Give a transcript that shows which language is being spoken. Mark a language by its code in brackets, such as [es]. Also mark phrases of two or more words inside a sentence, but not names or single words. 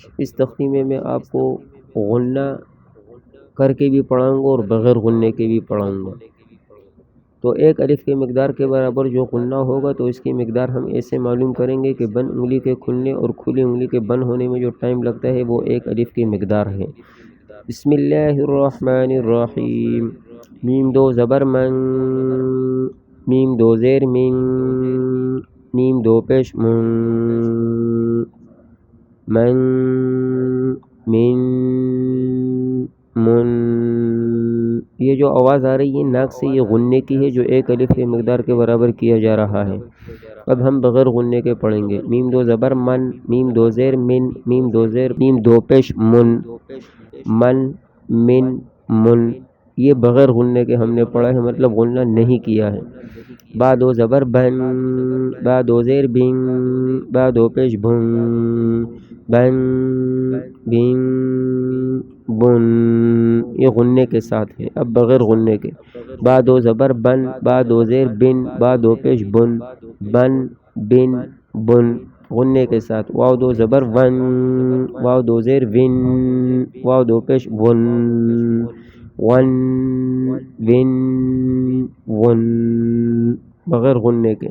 [ur] اس تختی میں آپ کو غنہ کر کے بھی پڑھاؤں گا اور بغیر غنے کے بھی پڑھاؤں گا۔ تو 1 الف کے مقدار کے برابر جو غنہ ہوگا، تو اس کی مقدار ہم ایسے معلوم کریں گے کہ بند انگلی کے کھلنے اور کھلی انگلی کے بند ہونے میں جو ٹائم لگتا ہے وہ 1 الف کی مقدار ہے۔ بسم اللہ الرحمن الرحیم۔ میم 2 زبر من، میم 2 زیر من، میم 2 پیش من، من، من، من۔ یہ جو آواز آ رہی ہے ناک سے، یہ غنے کی ہے، جو 1 الف کے مقدار کے برابر کیا جا رہا ہے۔ اب ہم بغیر غنے کے پڑھیں گے۔ میم 2 زبر من، میم 2 زیر من، میم 2 زیر، میم 2 پیش من، من، من، من۔ یہ بغیر غنے کے ہم نے پڑھا ہے، مطلب غنہ نہیں کیا ہے۔ با 2 زبر بن، با 2 زیر بن، با 2 پیش بن، بن، بن، بن۔ یہ غنے کے ساتھ ہے، اب بغیر غنے کے۔ با 2 زبر بن، با 2 زیر بن، با 2 پیش بن، بن، بن، بن۔ غنے کے ساتھ۔ واو 2 زبر ون، واو 2 زیر ون، واو 2 پیش ون، ون، ون، ون۔ بغیر غنے کے۔